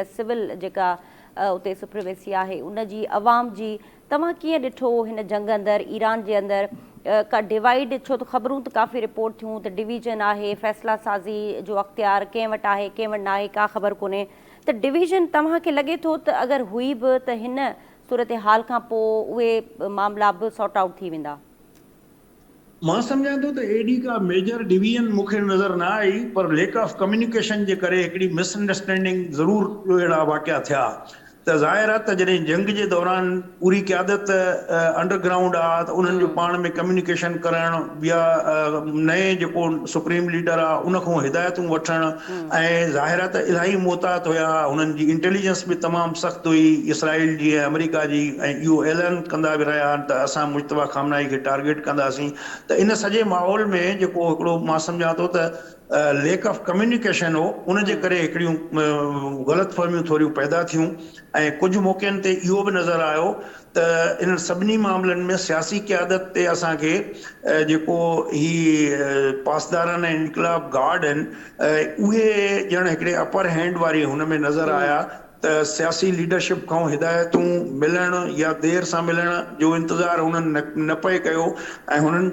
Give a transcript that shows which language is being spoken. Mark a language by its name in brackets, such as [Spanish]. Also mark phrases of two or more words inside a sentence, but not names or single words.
[Sindhi] सिविल जेका उते सुप्रीमेसी आहे उन जी अवाम जी तव्हां कीअं ॾिठो हिन जंग अंदरि ईरान जे अंदरि का डिवाइड छो त ख़बरूं त काफ़ी रिपोर्ट थियूं त डिवीज़न आहे फ़ैसिला साज़ी जो अख़्तियार कंहिं वटि आहे कंहिं वटि न आहे का ख़बर कोन्हे त डिवीज़न तव्हांखे लॻे थो त अगरि हुई बि त हिन सूरत हाल खां पोइ उहे मामला बि [English] sort out [Sindhi] थी वेंदा मां सम्झां थो त एडी का [English] major division [Sindhi] मूंखे नज़र न आई पर [English] lack of communication [Sindhi] जे करे हिकिड़ी मिसअंडरस्टैंडिंग ज़रूरु अहिड़ा वाक़िया थिया त ज़ाहिर आहे त जॾहिं जंग जे दौरान पूरी क़यादत अंडरग्राउंड आहे त उन्हनि जो पाण में कम्युनिकेशन करणु या नए जेको [English] supreme leader [Sindhi] आहे उन खां हिदायतूं वठणु ऐं ज़ाहिर आहे त इलाही मोहतात हुया हुननि जी इंटेलिजेंस बि तमामु सख़्तु हुई इसराइल जी ऐं अमेरिका जी ऐं इहो ऐलान कंदा बि रहिया आहिनि त असां मुश्तबा खामनाई खे टारगेट कंदासीं त इन सॼे माहौल में जेको हिकिड़ो मां सम्झां थो त [English] lack of communication [Sindhi] हो उन जे करे हिकिड़ियूं ग़लतफ़हमियूं थोरियूं पैदा थियूं ऐं कुझु मौक़नि ते इहो बि नज़र आयो त इन सभिनी मामलनि में सियासी क़यादत ते असांखे जेको ही पासदारनि ऐं इनकलाब गार्ड आहिनि उहे ॼण हिकिड़े [English] upper hand [Sindhi] वारी हुन में नज़र आया त सियासी लीडरशिप खां हिदायतूं मिलण या देरि सां मिलण जो इंतज़ारु हुननि न पए कयो ऐं हुननि